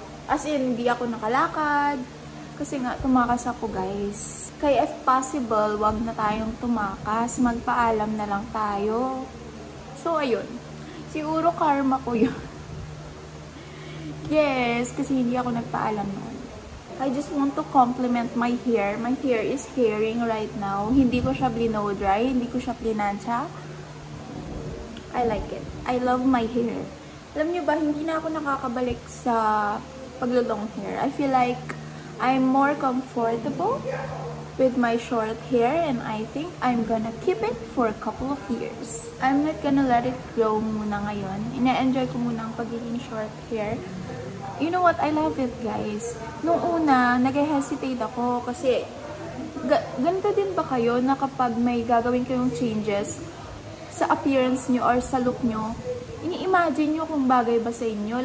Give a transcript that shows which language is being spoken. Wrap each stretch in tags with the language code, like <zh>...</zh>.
<tl>As in, hindi ako nakalakad. Kasi nga, tumakas ako guys. Kaya</tl> <en>if possible,</en> <tl>wag na tayong tumakas. Magpaalam na lang tayo. So, ayun. Siguro karma ko yun. Yes, kasi hindi ako nagpaalam noon.</tl> <en>I just want to compliment my hair. My hair is hairing right now.</en> <tl>Hindi ko siya blow dry. Hindi ko siya plinansya.</tl> <en>I like it. I love my hair.</en> <tl>Alam niyo ba, hindi na ako nakakabalik sa paglo-long hair.</tl> <en>I feel like I'm more comfortable with my short hair and I think I'm gonna keep it for a couple of years. I'm not gonna let it grow</en> <tl>muna ngayon. Ina-enjoy ko muna ang pagiging</tl> <en>short hair. You know what? I love it, guys.</en> <tl>Nung una, nag-hesitate ako kasi ganito din ba kayo na kapag may gagawin kayong changes sa appearance nyo or sa look nyo, ini-imagine nyo kung bagay ba sa inyo?</tl>